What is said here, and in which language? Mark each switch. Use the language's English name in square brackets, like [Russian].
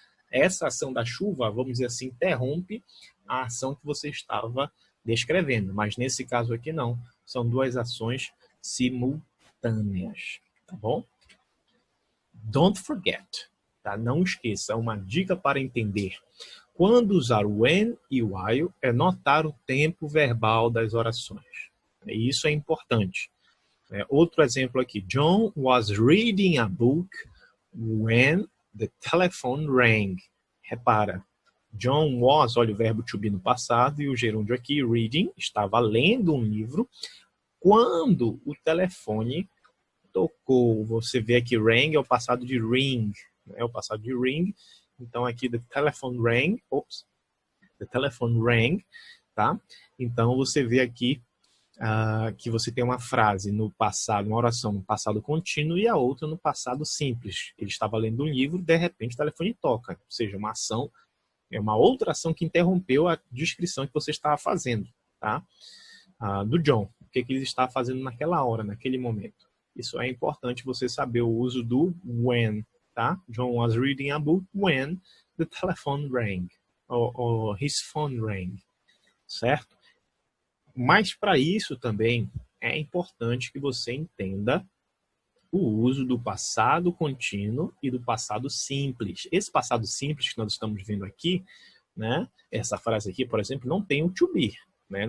[Portuguese] Essa ação da chuva, vamos dizer assim, interrompe a ação que você estava descrevendo, mas nesse caso aqui não, são duas ações simultâneas, tá bom? [English] Don't forget, [Portuguese] tá? Não esqueça, uma dica para entender. Quando usar o when e o while, é notar o tempo verbal das orações. E isso é importante. Outro exemplo aqui, [English] John was reading a book when the telephone rang. [Portuguese] Repara, John was, olha o verbo to be no passado, e o gerúndio aqui, reading, estava lendo um livro, quando o telefone tocou. Você vê aqui, rang é o passado de ring, né? O passado de ring. Então aqui, [English] the telephone rang, the telephone rang, tá? [Portuguese] Então você vê aqui que você tem uma frase no passado, uma oração no passado contínuo e a outra no passado simples. Ele estava lendo um livro, de repente o telefone toca, ou seja, uma ação, é uma outra ação que interrompeu a descrição que você estava fazendo, tá? Do John, o que ele estava fazendo naquela hora, naquele momento. Isso é importante você saber o uso do when, tá? [English] John was reading a book when the telephone rang, or his phone rang, certo? [Portuguese] Mas para isso também é importante que você entenda o uso do passado contínuo e do passado simples. Esse passado simples que nós estamos vendo aqui, né? Essa frase aqui, por exemplo, não tem o to be, né?